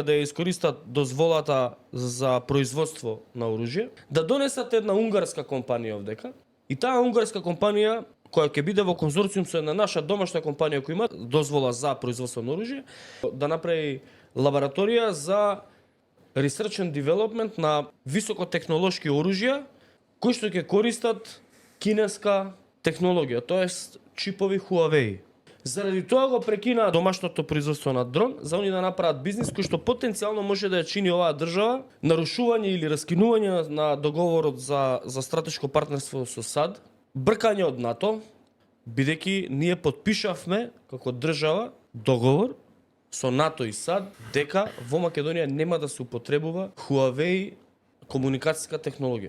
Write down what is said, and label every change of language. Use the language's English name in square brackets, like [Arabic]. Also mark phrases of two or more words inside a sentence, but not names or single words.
[Macedonian] да ја искористат дозволата за производство на оружје, да донесат една унгарска компанија овдека, и таа унгарска компанија која ќе биде во конзорциум со една наша домашна компанија која има дозвола за производство на оружје, да направи лабораторија за [English] research and development [Macedonian] на високотехнолошки оружја кои што ќе користат кинеска технологија, тоест чипови Huawei. Заради тоа го прекина домашното производство на дрон, за они да направат бизнис кој што потенцијално може да ја чини оваа држава нарушување или раскинување на договорот за стратешко партнерство со САД, бркање од НАТО, бидејќи ние потпишавме како држава договор со НАТО и САД дека во Македонија нема да се употребува Huawei комуникацијска технологија.